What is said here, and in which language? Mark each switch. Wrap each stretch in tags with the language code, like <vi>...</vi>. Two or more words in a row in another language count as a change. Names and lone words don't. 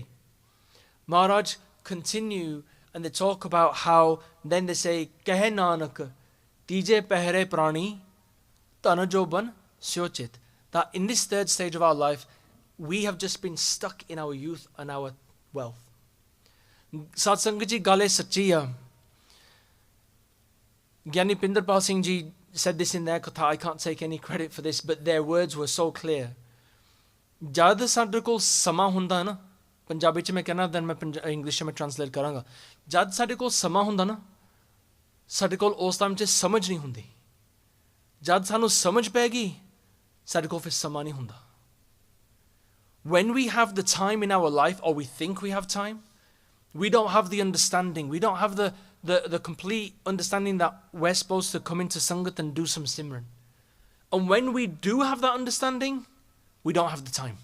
<en>Maharaj continue and they talk about how then they say,</en> <pa>ਕਹੇ ਨਾਨਕ, ਤੀਜੇ ਪਹਿਰੇ ਪ੍ਰਾਣੀ, ਤਨਜੋਬਨ ਸਿਓਚਿਤ.</pa> <en>That in this third stage of our life, we have just been stuck in our youth and our wealth.</en> <pa>ਸਤਸੰਗ ਜੀ ਗੱਲੇ ਸੱਚੀ ਹੈ.</pa> <en>Gyani Pindarpal Singh ji said this in their katha. I can't take any credit for this, but their words were so clear.</en> <pa>Jad ਸਾਡੇ ਕੋਲ ਸਮਾਂ ਹੁੰਦਾ ਨਾ, ਪੰਜਾਬੀ ਚ ਮੈਂ ਕਹਿਣਾ, then ਮੈਂ ਇੰਗਲਿਸ਼ में translate ਕਰਾਂਗਾ. ਜਦ ਸਾਡੇ ਕੋਲ ਸਮਾਂ ਹੁੰਦਾ ਨਾ, ਸਾਡੇ ਕੋਲ ਉਸ ਟਾਈਮ 'ਚ ਸਮਝ ਨਹੀਂ ਹੁੰਦੀ. ਜਦ ਸਾਨੂੰ ਸਮਝ ਪੈਗੀ, ਸਾਡੇ ਕੋਲ ਫਿਰ ਸਮਾਂ ਨਹੀਂ ਹੁੰਦਾ.</pa> <en>When we have the time in our life, or we think we have time, we don't have the understanding. We don't have the complete understanding that we're supposed to come into Sangat and do some Simran. And when we do have that understanding, we don't have the time.</en>